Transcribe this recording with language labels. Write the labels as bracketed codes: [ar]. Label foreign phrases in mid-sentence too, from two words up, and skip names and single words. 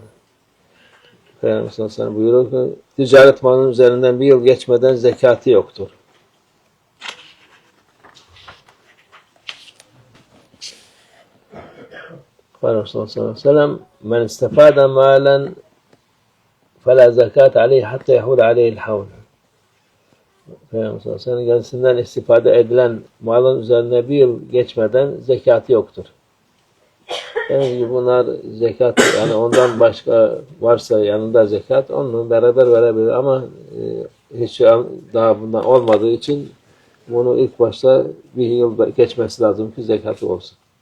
[tr] Peygamber [ar] صلى الله عليه وسلم [tr] buyuruyor ki ticaret malının üzerinden bir yıl geçmeden zekatı yoktur. [ar] قال رسول الله صلى الله عليه وسلم من استفاد مالا فَلَا زَكَاتَ عَلَيْهِ حَتَّى يَحُولَ عَلَيْهِ الْحَوْلِ." [tr] Peygamber [ar] صلى الله عليه وسلم [tr] kendisinden istifade edilen malın üzerine bir yıl geçmeden zekatı yoktur. Yani bunlar zekat, yani ondan başka varsa yanında zekat, onunla beraber verebilir ama hiç daha bundan olmadığı için bunu ilk başta bir yıl geçmesi lazım ki zekatı olsun.